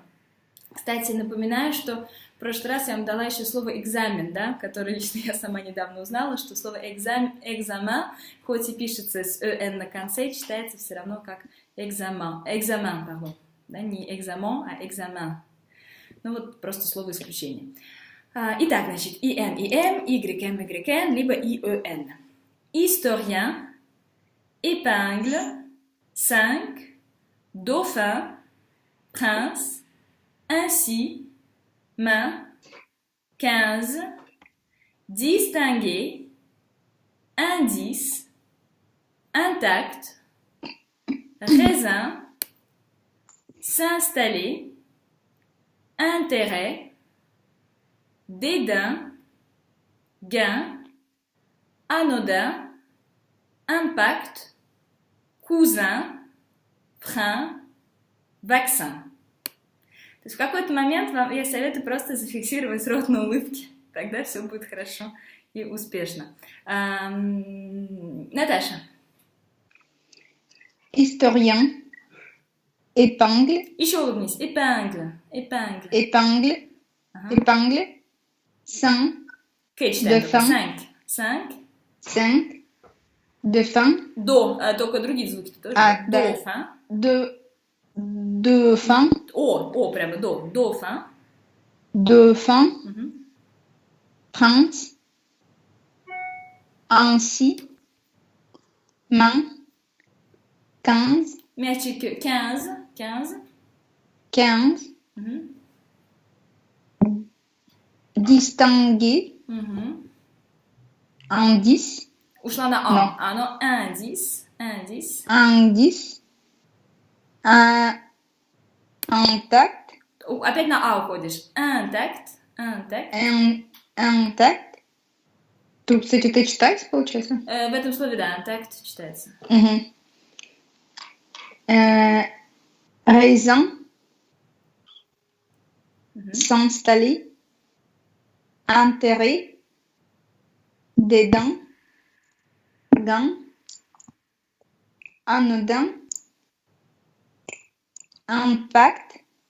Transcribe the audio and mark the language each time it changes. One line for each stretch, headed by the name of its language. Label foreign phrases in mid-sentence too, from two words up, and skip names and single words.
Russian: Кстати, напоминаю, что в прошлый раз я вам дала еще слово экзамен, да, которое лично я сама недавно узнала, что слово экзамен, хоть и пишется с «эн» на конце, читается все равно как экзамен, пардон, да, не экзамен, а экзамен. Вот просто слово исключения. Итак, значит, IN, IM, YM, YN, либо IEN.
French: Historien, épingle, 5, dauphin, prince, ainsi, main, 15, distinguer, indice, intact, raisin, s'installer, intérêt, dédain, gain, anodin, impact, cousin, frein, vaccin.
Russian: То есть в какой-то момент я советую просто зафиксировать рот на улыбке, тогда все будет хорошо и успешно. Наташа.
French: Historien, épingle.
Russian: Еще улыбнись.
French: Épingle. Épingle. Épingle. Épingle. 5.
Russian: Окей, читаем. 5. 5. Dauphin. До, только другие звуки тоже. Да. Dauphin. Прямо до. Dauphin.
French: Dauphin. Prince. Ainsi. Main.
Russian: 15. Мячик 15. 15. Distinguer. Indice. Ушла на А. Но indice.
French: Indice. Intact.
Russian: Опять на А уходишь. Intact. Intact. Тут, кстати, это читается, получается? В этом слове, да, intact читается. Raisin.
French: S'installer. Intérêt. Dédain. Gain. Anodin. Impact.